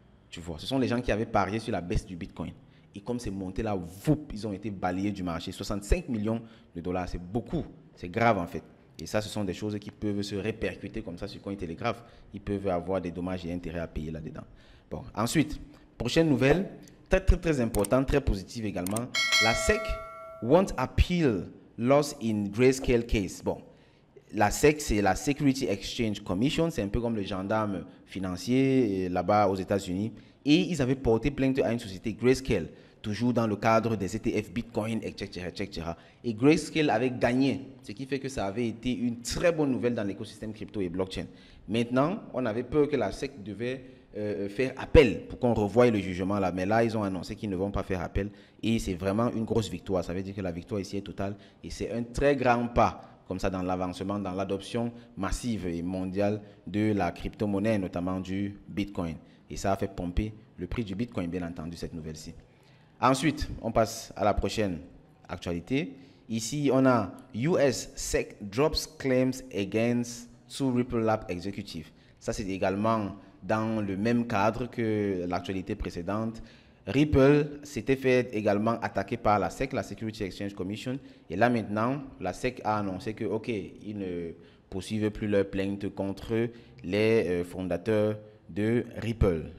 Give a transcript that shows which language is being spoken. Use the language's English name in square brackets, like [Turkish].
[French] Tu vois, ce sont les gens qui avaient parié sur la baisse du Bitcoin. Et comme c'est monté là, ils ont été balayés du marché. 65 millions de dollars, c'est beaucoup. C'est grave en fait. Et ça, ce sont des choses qui peuvent se répercuter comme ça sur Cointelegraph. Ils peuvent avoir des dommages et intérêts à payer là-dedans. Bon, ensuite, prochaine nouvelle, très très très importante, très positive également. [English] La SEC won't appeal loss in grayscale case. [French] Bon, la SEC, c'est la Security Exchange Commission, c'est un peu comme le gendarme financier là-bas aux États-Unis. Et ils avaient porté plainte à une société Grayscale, toujours dans le cadre des ETF Bitcoin, etc. Et Grayscale avait gagné, ce qui fait que ça avait été une très bonne nouvelle dans l'écosystème crypto et blockchain. Maintenant, on avait peur que la SEC devait faire appel pour qu'on revoie le jugement là. Mais là, ils ont annoncé qu'ils ne vont pas faire appel. Et c'est vraiment une grosse victoire. Ça veut dire que la victoire ici est totale. Et c'est un très grand pas comme ça dans l'avancement, dans l'adoption massive et mondiale de la crypto-monnaie, notamment du Bitcoin. Et ça a fait pomper le prix du Bitcoin, bien entendu, cette nouvelle-ci. Ensuite, on passe à la prochaine actualité. Ici, on a [English] US SEC drops claims against two Ripple Lab executives. [French] Ça, c'est également dans le même cadre que l'actualité précédente. Ripple s'était fait également attaquer par la SEC, la Security Exchange Commission. Et là maintenant, la SEC a annoncé que, OK, ils ne poursuivent plus leur plainte contre les fondateurs de Ripple.